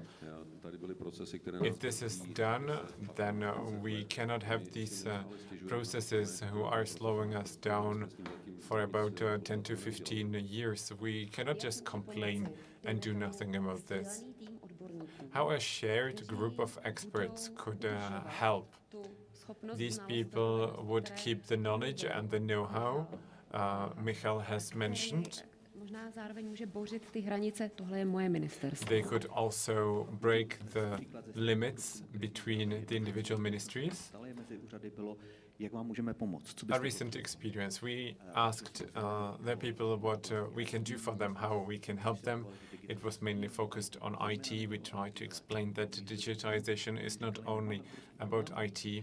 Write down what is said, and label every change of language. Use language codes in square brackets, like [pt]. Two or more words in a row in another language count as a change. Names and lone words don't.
[en] If this is done, then we cannot have these processes who are slowing us down for about 10 to 15 years. We cannot just complain and do nothing about this. How a shared group of experts could help. These people would keep the knowledge and the know-how Michal has mentioned, [cs] Možná zároveň může bořit ty hranice, tohle je moje ministerstvo. [en] They could also break the limits between the individual ministries. A recent experience, we asked the people what we can do for them, how we can help them. It was mainly focused on IT. We tried to explain that digitization is not only about IT.